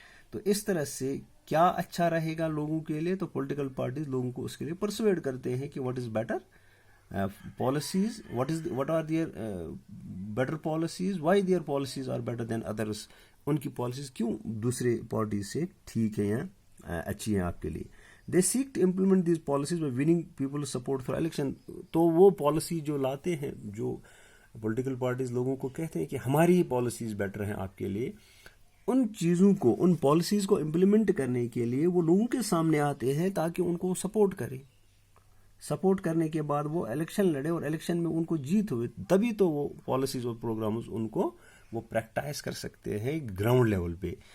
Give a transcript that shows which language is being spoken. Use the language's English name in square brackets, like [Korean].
[Urdu] تو اس طرح سے کیا اچھا رہے گا لوگوں کے لیے, تو پولیٹیکل پارٹیز لوگوں کو اس کے لیے پرسویڈ کرتے ہیں کہ [English] what is better policies, what are their better policies, why their policies are better than others, [Urdu] ان کی پالیسیز کیوں دوسرے پارٹیز سے ٹھیک ہیں یا اچھی ہیں آپ کے لیے. [English] They seek to implement these policies by winning people's support through election. [Urdu] تو وہ پالیسی جو لاتے ہیں, جو پولیٹیکل پارٹیز لوگوں کو کہتے ہیں کہ ہماری ہی پالیسیز بیٹر ہیں آپ کے لیے, ان چیزوں کو, ان پالیسیز کو امپلیمنٹ کرنے کے لیے وہ لوگوں کے سامنے آتے ہیں تاکہ ان کو سپورٹ کرے. سپورٹ کرنے کے بعد وہ الیکشن لڑے اور الیکشن میں ان کو جیت ہوئے, تبھی تو وہ پالیسیز اور پروگرامز ان کو وہ پریکٹائز کر سکتے ہیں گراؤنڈ لیول پہ.